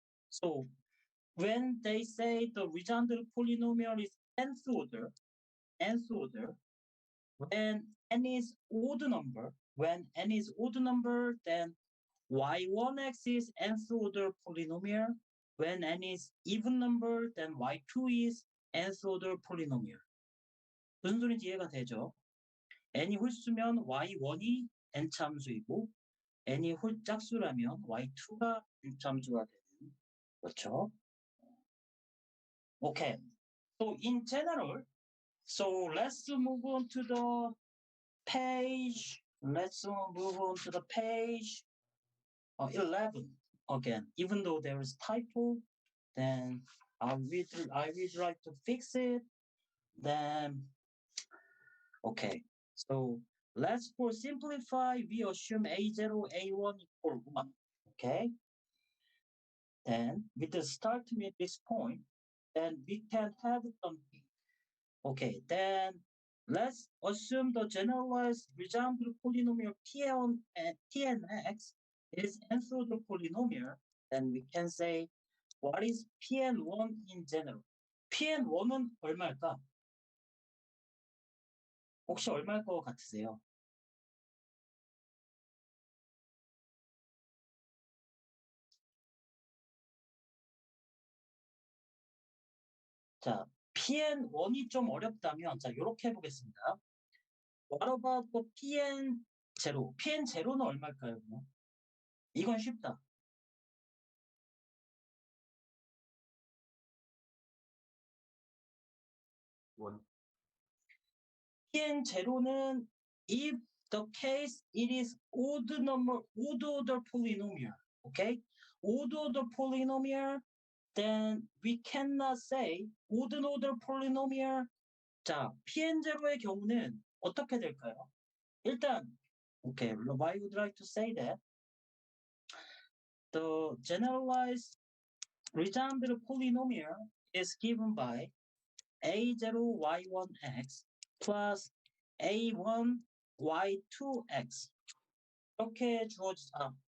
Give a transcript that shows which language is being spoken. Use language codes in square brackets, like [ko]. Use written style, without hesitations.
[en] So when they say the Legendre polynomial is nth order, when n is odd number, then y1x is nth order polynomial. When n is even number, then y2 is nth order polynomial. [ko] 무슨 소리인지 이해가 되죠? n이 홀수면 y1이 n 참수이고 n이 홀짝수라면 y2가 n 참수가 되는 그렇죠? [en] Okay. So in general, so let's move on to the page. Let's move on to the page 11 again. Even though there is typo, then I would like to fix it. Then okay. So let's for simplify, we assume A0, A1 equal 1. Okay. Then with the start with this point, then we can have something. Okay, then let's assume the generalized Legendre polynomial Pnx is nth order polynomial. Then we can say what is Pn1 in general? [ko] Pn1은 얼마일까? 혹시 얼마일 것 같으세요? 자, Pn1이 좀 어렵다면 자, 이렇게 해보겠습니다. [en] What about the Pn0? [ko] Pn0는 얼마일까요? 그러면? 이건 쉽다. [en] One. Pn0는 if the case it is odd order polynomial, okay? Odd order polynomial, then we cannot say odd order polynomial. [ko] 자, Pn0의 경우는 어떻게 될까요? 일단, [en] okay, why would I like to say that? The generalized Legendre polynomial is given by a0 y1x plus a1 y2x [ko] 이렇게 주어지다.